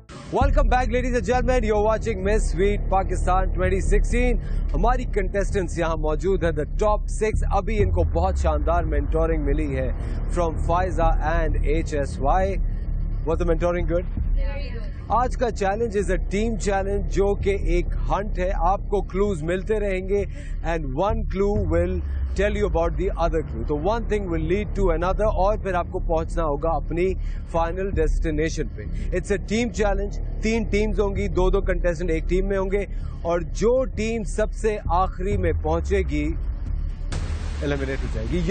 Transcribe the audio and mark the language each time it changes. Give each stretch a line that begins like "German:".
English: Welcome back, ladies and gentlemen. You're watching Miss Sweet Pakistan 2016.
Hindi: हमारी contestants यहाँ मौजूद हैं,
English: the top 6.
Hindi: अभी इनको बहुत शानदार
English: mentoring मिली है from Faiza and HSY. Was the mentoring good? Very good.
Hindi: आज का challenge
English: is a team challenge
Hindi: जो कि एक हंट है। आपको क्लूज मिलते रहेंगे
English: And one clue will tell you about the other clue.
Hindi: तो
English: one thing will lead to another
Hindi: और फिर आपको पहुंचना होगा अपनी फाइनल डेस्टिनेशन पे।
English: It's a team challenge.
Hindi: 3 teams होंगी, 2-2 कंटेस्टेंट एक टीम में होंगे और जो टीम सबसे आखिरी में पहुंचेगी एलिमिनेट हो जाएगी।